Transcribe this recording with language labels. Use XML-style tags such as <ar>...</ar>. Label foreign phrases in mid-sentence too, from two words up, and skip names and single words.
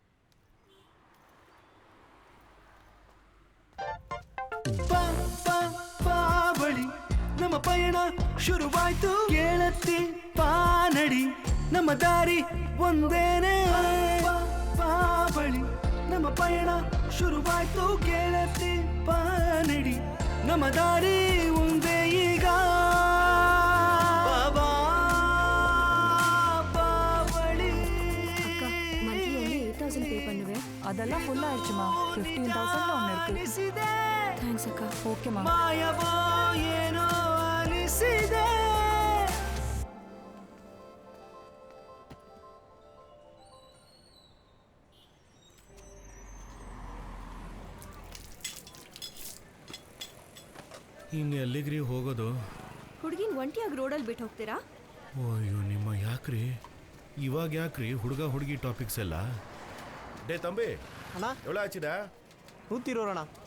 <kn>ಬಳಿ ನಮ್ಮ ಪಯಣ ಶುರುವಾಯ್ತು, ಕೇಳತ್ತಿ ಪಾ ನಡಿ ನಮ್ಮ ದಾರಿ ಒಂದೇನೆ. ಬಳಿ ನಮ್ಮ ಪಯಣ ಶುರುವಾಯ್ತು, ಕೇಳತ್ತಿ ಪಾ ನಡಿ ನಮ್ಮ ದಾರಿ ಒಂದೇ ಈಗ.</kn> <ta>அதெல்லாம் ஃபுல் ஆயிடுச்சுமா. 15,000 ஒன்று இருக்கு. தேங்க்ஸ் அக்கா. ஓகேமா.</ta> <kn>ಮಾಯವೋ ಏನೋ ಅನಿಸಿದೆ. ಇನ್ನು ಎಲ್ಲಿಗ್ರಿ ಹೋಗೋದು? ಹುಡುಗಿನ ಒಂಟಿಯಾಗಿ ರೋಡಲ್ಲಿ ಬಿಟ್ಟು ಹೋಗ್ತೀರಾ? ಅಯ್ಯೋ ನಿಮ್ಮ ಯಾಕ್ರಿ ಇವಾಗ ಯಾಕ್ರಿ ಹುಡುಗ ಹುಡುಗಿ ಟಾಪಿಕ್ಸ್ ಎಲ್ಲ?</kn> <ta>டே தம்பி அண்ணா எவ்வளோ ஆச்சுடா? 120 அண்ணா.</ta>